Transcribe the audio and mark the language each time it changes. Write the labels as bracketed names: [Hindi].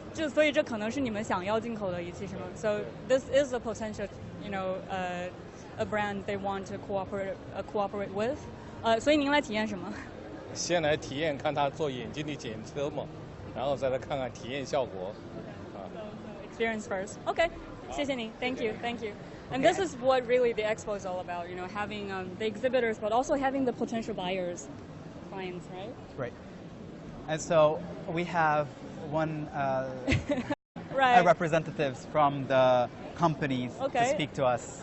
[Chinese] 所以这可能是你们想要进口的仪器是吗 [English] ？So this is a potential, you know, a brand they want to cooperate with. [Chinese] 所以您来体验什么？先来体验看他做眼睛的检测嘛，然后再来看看体验效果。 [English] So experience first. Okay. [Chinese] 谢谢您 [English] Thank you. And this is what really the expo is all about, you know, having the exhibitors, but also having the potential buyers, clients, right? Right. And so we have one right. representatives from the companies to speak to us.